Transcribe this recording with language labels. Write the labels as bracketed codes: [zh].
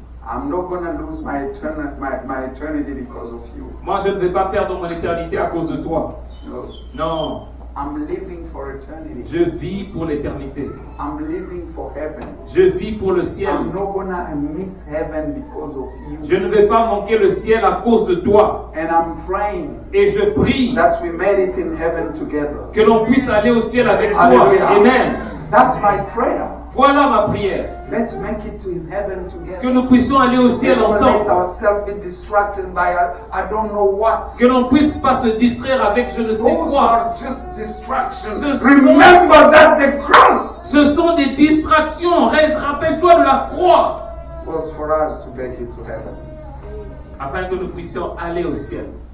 [en] I'm not going to lose my eternity because of you. [fr] Moi, je ne vais pas perdre mon éternité à cause de toi. [en] No. [fr] Non, [en] I'm living for eternity. [fr] je vis pour l'éternité. [en] I'm living for heaven. [fr] Je vis pour le ciel. [en] I'm not going to miss heaven because of you. [fr] Je ne vais pas manquer le ciel à cause de toi. [en] And I'm praying [fr] Et je prie [en] that we made it in heaven together. [fr] que l'on puisse aller au ciel avec toi. Alléluia. Amen. [en] That's my prayer. [fr] Voilà ma prière. [en] Let's make it to heaven together. [fr] Que nous puissions aller au ciel [en] Don't let [fr] ensemble. [en] ourselves be distracted by I don't know what. [fr] Que l'on puisse pas se distraire avec je ne sais [en] Those [fr] quoi. [en] are just distractions. [fr] Ce sont- [en] Remember that the cross [fr] Ce sont des distractions. Rappelle-toi de la croix. [en] was for us to make it to heaven. [fr] Afin que nous puissions aller au ciel.